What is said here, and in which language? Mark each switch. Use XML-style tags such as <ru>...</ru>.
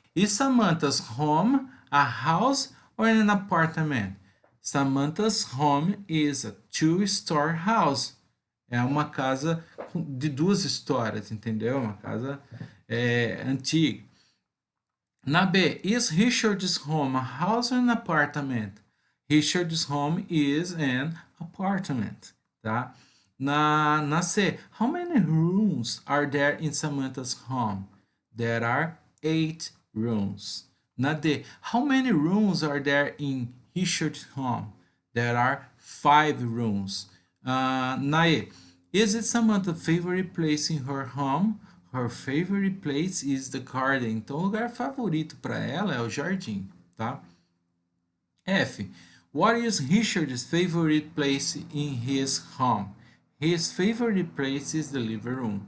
<en>Is Samantha's home a house or an apartment? Samantha's home is a two-story house.</en> <pt>É uma casa de duas histórias, entendeu? Uma casa antiga.</pt> <en>Na B, is Richard's home a house or an apartment? Richard's home is an apartment, tá? Na C, how many rooms are there in Samantha's home? There are 8 rooms. Na D, how many rooms are there in Richard's home? There are 5 rooms. Na E, is it Samantha's favorite place in her home? Her favorite place is the garden.</en> <pt>Então, o lugar favorito para ela é o jardim, tá? F.</pt> <en>What is Richard's favorite place in his home? His favorite place is the living room.</en>